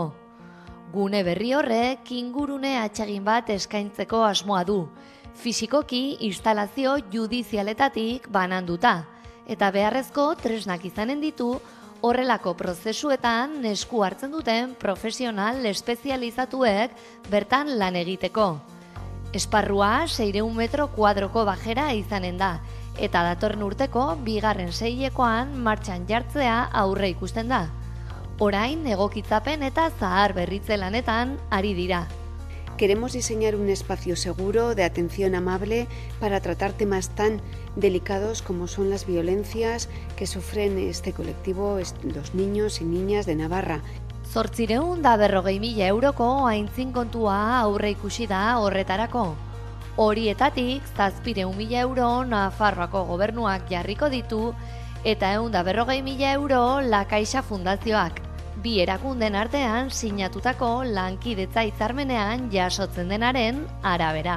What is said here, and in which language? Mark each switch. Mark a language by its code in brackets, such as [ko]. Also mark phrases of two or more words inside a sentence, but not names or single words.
[eu] Gune berri horrek ingurune atsegin bat eskaintzeko asmoa du, fisikoki instalazio judizialetatik bananduta, eta beharrezko tresnak izanen ditu horrelako prozesuetan esku hartzen duten profesional espezializatuek bertan lan egiteko. Esparrua 600 metro kuadroko bajera izanen da, eta datorren urteko 2. seilekoan martxan jartzea aurre ikusten da. Orain egokitzapen eta zahar berritze lanetan ari dira. [es] Queremos diseñar un espacio seguro de atención amable para tratar temas tan delicados como son las violencias que sufren este colectivo, los niños y niñas de Navarra. [eu] 840.000 euroko aintzin kontua aurre ikusi da horretarako. Horietatik 700.000 euro Nafarroako gobernuak jarriko ditu eta 140.000 euro La Caixa Fundazioak. Bi erakunden artean sinatutako lankidetza hitzarmenean jasotzen denaren arabera.